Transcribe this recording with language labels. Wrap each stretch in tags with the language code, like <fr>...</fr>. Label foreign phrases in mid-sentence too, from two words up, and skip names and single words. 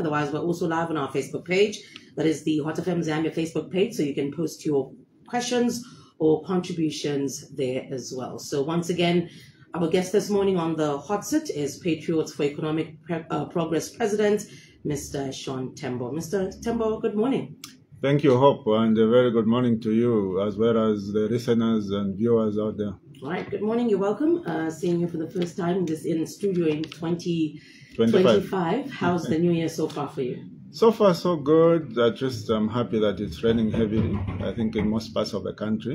<en>Otherwise, we're also live on our Facebook page. That is the Hot FM Zambia Facebook page, so you can post your questions or contributions there as well. So once again, our guest this morning on the Hot Seat is Patriots for Economic Progress President, Mr. Sean Tembo. Mr. Tembo, good morning. Thank you, Hope, and a very good morning to you, as well as the listeners and viewers out there. All right, good morning. You're welcome. Seeing you for the first time in studio in 2025. How's the new year so far for you? So far, so good. I'm happy that it's raining heavily, I think, in most parts of the country.</en>